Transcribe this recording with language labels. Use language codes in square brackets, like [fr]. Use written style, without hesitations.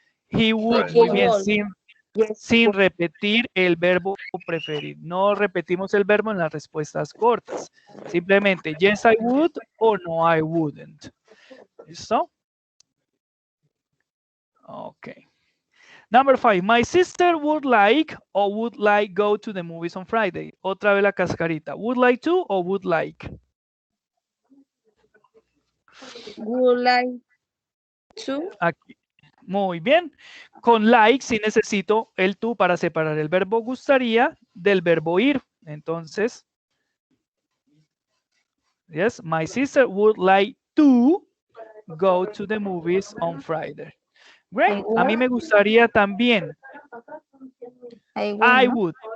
[en] He would, [es] muy bien, sin repetir el verbo preferir. No repetimos el verbo en las respuestas cortas. [en] Simplemente yes, I would o no, I wouldn't. ¿Listo? Ok. Number 5, my sister would like or would like go to the movies on Friday. [es] Otra vez la cascarita. [en] Would like to or would like? Would like to. [es] Aquí. Muy bien. Con like sí necesito el to para separar el verbo gustaría del verbo ir. [en] Entonces, yes, my sister would like to go to the movies on Friday. Great. [es] A mí me gustaría también. [en] I would.